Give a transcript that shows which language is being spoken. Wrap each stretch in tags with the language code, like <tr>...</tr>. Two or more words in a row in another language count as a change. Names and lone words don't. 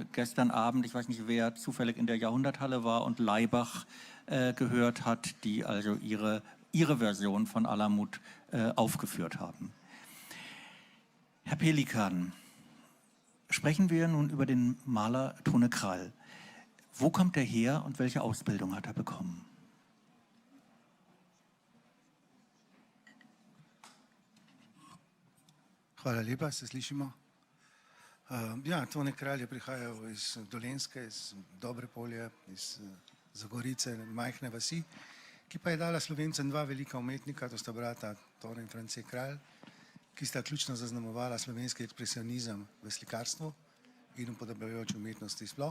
<de>Gestern Abend, ich weiß nicht, wer zufällig in der Jahrhunderthalle war und Laibach gehört hat, die also ihre Version von Alamut aufgeführt haben. Herr Pelikan, sprechen wir nun über den Maler Tone Kralj. Wo kommt er her und welche Ausbildung hat er bekommen?</de> <sl>Hvala lepa, se slišimo. Ja, Tone Kralj je prihajal iz Dolenjske, iz Dobrepolja, iz Zagorice, majhne vasi, ki pa je dala Slovencem dva velika umetnika, to sta brata Tone in France Kralj, ki sta ključno zaznamovala slovenski ekspresionizem v slikarstvu in upodabljajoče umetnosti sploh.</sl>